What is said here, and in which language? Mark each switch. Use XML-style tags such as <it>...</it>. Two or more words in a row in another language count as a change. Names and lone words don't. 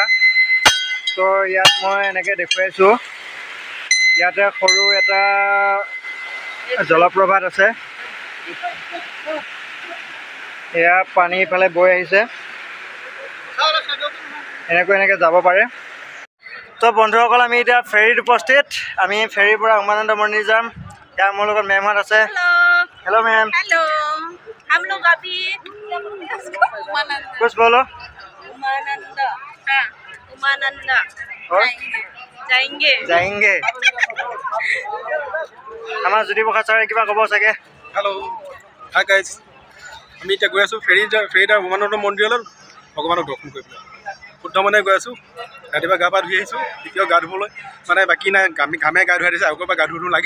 <as>তো ইয়াত মই এনেকৈ দেখুৱাইছোঁ। ইয়াতে সৰু এটা জলপ্ৰপাত আছে। এয়া পানী ইফালে বৈ আহিছে, এনেকৈ যাব পাৰে। তো বন্ধুসকল, আমি এতিয়া ফেৰীত উপস্থিত। আমি ফেৰীৰ পৰা উমানন্দ মন্দিৰ যাম। ইয়াৰ মোৰ লগত মেমহঁত আছে।</as> <hi>हेलो मैम। हेलो, हम लोग अभी कुछ बोलो। उमानंद, हाँ, उमानंद और? जाएंगे।</hi> <as>আমাৰ জ্যোতিপ্ৰসাদ ছাৰে কিবা ক'ব চাগে।</as> <en>hello hi guys,</en> <as>আমি এতিয়া গৈ আছোঁ ফেৰীত উমানন্দ মন্দিৰলৈ ভগৱানক দৰ্শন কৰিবলৈ। শুদ্ধ মানে গৈ আছোঁ। ৰাতিপুৱা গা পা ধুই আহিছোঁ, এতিয়াও গা ধুবলৈ মানে বাকী নাই। ঘামে গা ধুৱাই দিছে, আগৰ পৰা গা ধুব লাগিছে।</as>